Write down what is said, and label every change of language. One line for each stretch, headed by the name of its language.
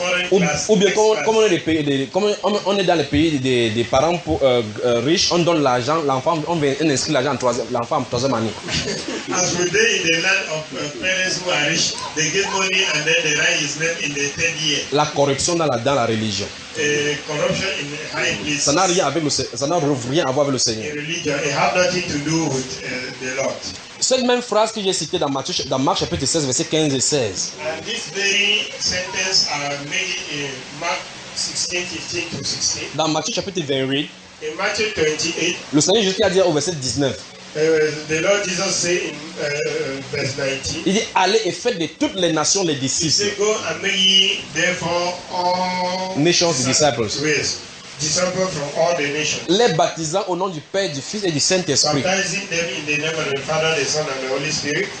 French: Ou bien comme on est dans le pays des parents pour, riches, on donne l'argent, l'enfant, on inscrit l'argent en troisième, l'enfant en troisième année.
English: As we do in the land of parents who are rich, they give money and then they write his name in the third year.
French: La corruption dans la religion.
English: Corruption in high places.
French: Ça n'a rien avec le Seigneur. Ça n'a rien à voir avec le Seigneur.
English: Religion, it has nothing to do with the Lord.
French: Cette même phrase que j'ai citée dans Matthieu, dans Marc chapitre 16, versets 15 et 16.
English: And this very sentence are made in Mark 16, 15 to 16.
French: Dans Matthieu chapitre 28.
English: In Matthew 28.
French: Le Seigneur Jésus a dit au verset 19.
English: The Lord Jesus said in verse 19.
French: Il dit, allez et faites de toutes les nations les disciples.
English: He said, go and make ye therefore all nations disciples. Yes. Disciples from all the nations.
French: Les baptisant au nom du Père, du Fils et du Saint-Esprit.
English: Baptizing them in the name of the Father, the Son, and the Holy Spirit.